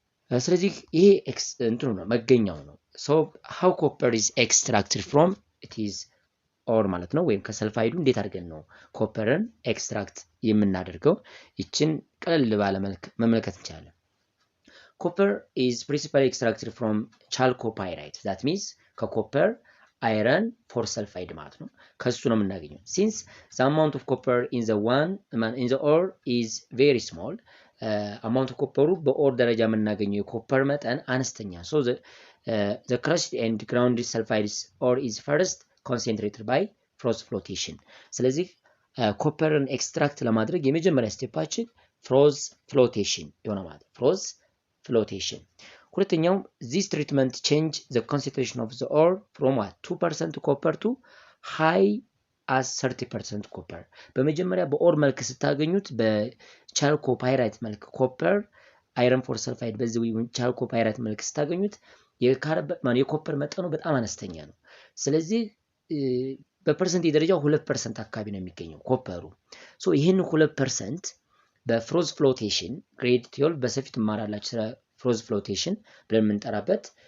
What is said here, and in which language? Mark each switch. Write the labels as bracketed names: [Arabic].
[Amharic] ስለዚህ ይሄ እንትኑ ነው መገኛው ነው። [English] so how copper is extracted from it is [Amharic] ኦር ማለት ነው። ወይም ከሰልፋይዱ እንዴት አድርገን ነው ኮፐርን ኤክስትራክት የምናደርገው? ይችን ቀለል ባለ መልክ መመልከት እንችላለን። [English] Copper is principally extracted from chalcopyrite. That means [Amharic] ከኮፐር አይረን ፎር ሰልፋይድ ማለት ነው። ከሱ ነው የምናገኘው። [English] Since the amount of copper in the ore is very small, amount of copper [Amharic] በኦር ደረጃ የምናገኘው የኮፐር መጠን አነስተኛ። [English] So the crushed and ground sulfides ore is first concentrated by froth flotation. [Amharic] ስለዚህ ኮፐርን ኤክስትራክት ለማድረግ የመጀመሪያ ስቴፓችን ፍሮዝ ፍሎቴሽን የሆነ ማለት ፍሮዝ ፍሎቴሽን። ሁለተኛው [English] this treatment change the concentration of the ore from 2% copper to high as 30% copper. [Amharic] በመጀመሪያ በኦር መልክ ስታገኙት በቻልኮፓይራይት መልክ ኮፐር አይረን ፎር ሰልፋይድ በዚህ ቻልኮፓይራይት መልክ ስታገኙት የኮፐር መጠኑ በጣም አነስተኛ ነው። ስለዚህ በፐርሰንት ደረጃው 2% አካባቢ ነው የሚገኘው ኮፐሩ። ሶ ይህን 2% በፍሮዝ ፍሎቴሽን ግሬድ 12 በሰፊት ትማራላችሁ ስለ ፍሮዝ ፍሎቴሽን ብለን የምንጠራበት